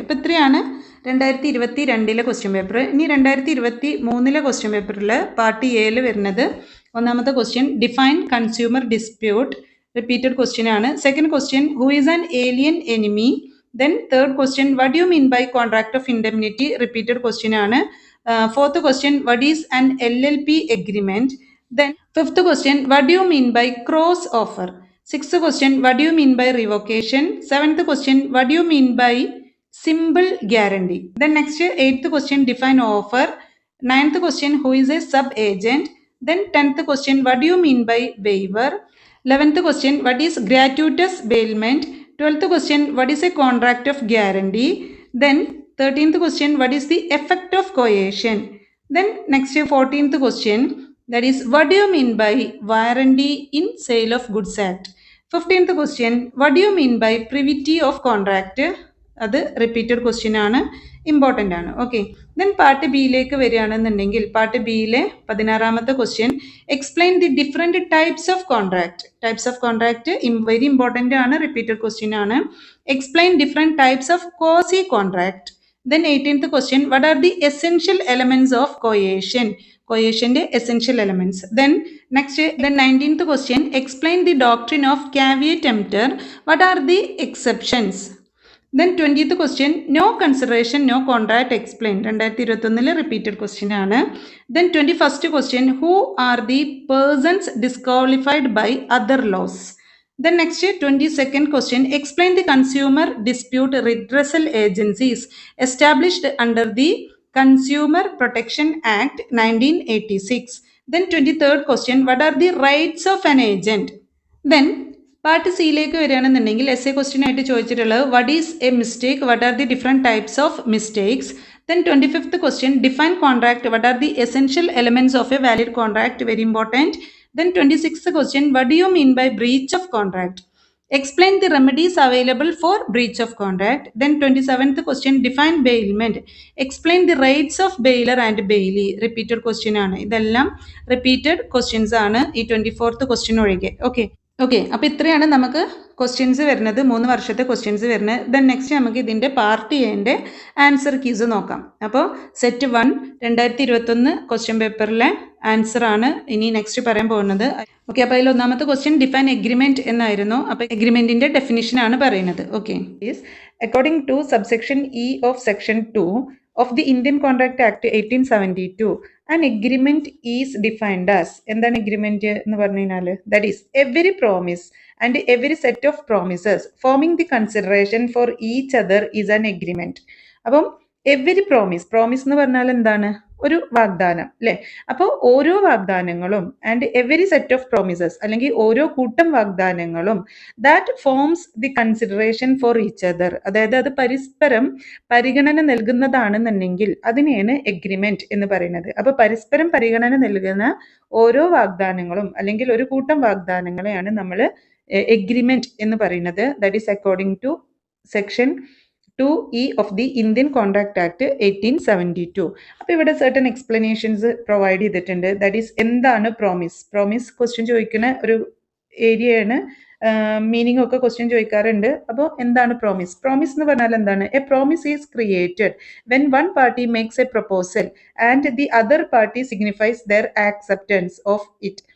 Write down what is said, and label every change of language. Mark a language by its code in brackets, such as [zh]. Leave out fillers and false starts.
[ml] അപ്പോൾ ഇത്രയാണ് 2022 question paper. ഇനി 2023 ക്വസ്റ്റ്യൻ പേപ്പറിൽ പാർട്ട് എയിൽ വരുന്നത് 1ാമത്തെ question, [en] Define consumer dispute. [ml] Repeated question ആണ്. [en] Second question, who is an alien enemy. Then third question, what do you mean by contract of indemnity. Repeated question ആണ്. Fourth question, what is an LLP agreement. Then fifth question, what do you mean by cross offer. Sixth question, what do you mean by revocation? Seventh question, what do you mean by simple guarantee? Then next, 8th question, define offer. 9th question, who is a sub-agent? Then 10th question, what do you mean by waiver? 11th question, what is gratuitous bailment? 12th question, what is a contract of guarantee? Then 13th question, what is the effect of coercion? Then next, 14th question, that is, what do you mean by warranty in sale of goods act? 15th question, what do you mean by privity of contract? [ml] അത് repeated question ആണ്, important ആണ്. Okay. Then part ബിയിലേക്ക് വരികയാണെന്നുണ്ടെങ്കിൽ part ബിയിലെ 16ാമത്തെ question, [en] Explain the different types of contract. [ml] Types of contract very important ആണ്, repeated question ആണ്. [en] Explain different types of quasi contract. Then 18th question, what are the essential elements of coercion? Coercion's essential elements. Then next, the 19th question, explain the doctrine of caveat emptor. What are the exceptions? Then 20th question, no consideration, no contract, explain. 2021 repeated question ആണ്. Then 21st question, who are the persons disqualified by other laws? Then next, 22nd question, explain the consumer dispute redressal agencies established under the Consumer Protection Act 1986. Then 23rd question, what are the rights of an agent? Then [ml] part സിയിലേക്ക് വരികയാണെന്നുണ്ടെങ്കിൽ S A question ആയിട്ട് ചോദിച്ചിട്ടുള്ളത്, [en] What is a mistake, what are the different types of mistakes. Then 25th question, define contract, what are the essential elements of a valid contract, very important. Then 26th question, what do you mean by breach of contract? Explain the remedies available for breach of contract. Then 27th question, define bailment. Explain the rights of bailor and bailee. Repeated question ആണ്. [ml] ഇതെല്ലാം repeated questions ആണ് ഈ 24th question ഒഴികെ. Okay. Okay. അപ്പോൾ ഇത്രയാണ് നമുക്ക് questions വരുന്നത്, 3 വർഷത്തെ ക്വസ്റ്റ്യൻസ് വരുന്നത്. ദെൻ നെക്സ്റ്റ് നമുക്ക് ഇതിൻ്റെ പാർട്ട് എന്റെ ആൻസർ കീസ് നോക്കാം. അപ്പോൾ സെറ്റ് 1 2021 ക്വസ്റ്റ്യൻ പേപ്പറിലെ ആൻസർ ആണ് ഇനി നെക്സ്റ്റ് പറയാൻ പോകുന്നത്. ഓക്കെ. അപ്പോൾ അതിൽ 1ാമത്തെ ക്വസ്റ്റ്യൻ ഡിഫൈൻ എഗ്രിമെന്റ് എന്നായിരുന്നു. അപ്പോൾ എഗ്രിമെന്റിന്റെ ഡെഫിനിഷൻ ആണ് പറയുന്നത്. Okay. [en] according to subsection E of section 2 of the Indian Contract Act 1872, an agreement is defined as, [ml] എന്താണ് എഗ്രിമെന്റ് എന്ന് പറഞ്ഞു കഴിഞ്ഞാൽ, [en] that is every promise and every set of promises forming the consideration for each other is an agreement. [ml] അപ്പം every promise എന്ന് പറഞ്ഞാൽ എന്താണ്? ഒരു വാഗ്ദാനം അല്ലെ? അപ്പോൾ ഓരോ വാഗ്ദാനങ്ങളും [en] and every set of promises [ml] അല്ലെങ്കിൽ ഓരോ കൂട്ടം വാഗ്ദാനങ്ങളും [en] that forms the consideration for each other, [ml] അതായത് അത് പരസ്പരം പരിഗണന നൽകുന്നതാണെന്നുണ്ടെങ്കിൽ അതിനെയാണ് എഗ്രിമെന്റ് എന്ന് പറയുന്നത്. അപ്പൊ പരസ്പരം പരിഗണന നൽകുന്ന ഓരോ വാഗ്ദാനങ്ങളും അല്ലെങ്കിൽ ഒരു കൂട്ടം വാഗ്ദാനങ്ങളെയാണ് നമ്മൾ എഗ്രിമെന്റ് എന്ന് പറയുന്നത്. [en] That is according to section 2E of the Indian Contract Act 1872. [ml] അപ്പോൾ ഇവിടെ certain explanations പ്രൊവൈഡ് ചെയ്തിട്ടുണ്ട്. ദാറ്റ് ഈസ് എന്താണ് പ്രോമിസ് ക്വസ്റ്റ്യൻ ചോദിക്കുന്ന ഒരു ഏരിയയാണ്. മീനിങ് ഒക്കെ ക്വസ്റ്റ്യൻ ചോദിക്കാറുണ്ട്. അപ്പോൾ എന്താണ് പ്രോമിസ് എന്ന് പറഞ്ഞാൽ എന്താണ്? [en] A promise is created when one party makes a proposal and the other party signifies their acceptance of it.